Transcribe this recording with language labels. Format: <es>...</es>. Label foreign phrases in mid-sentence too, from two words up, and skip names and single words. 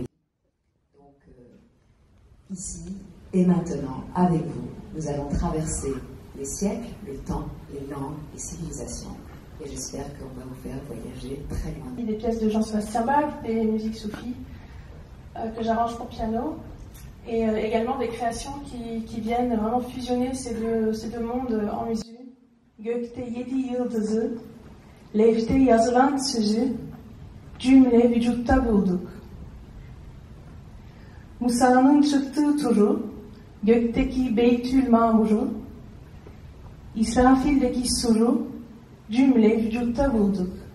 <fr>Donc, ici et maintenant, avec vous, nous allons traverser les siècles, le temps, les langues, les civilisations. Et j'espère qu'on va vous faire voyager très loin. Des pièces de Jean-Sébastien Bach, des musiques soufis que j'arrange pour piano. Et également des créations qui viennent vraiment fusionner ces deux mondes en musique.</fr> <tr>Gökte 7 yıldızı, levhte yazılan sözü, cümle vücutta bulduk. Musa'nın çıktığı turu, gökteki Beytül Mamur'u, İsrafil'deki suru, cümle vücutta bulduk.</tr>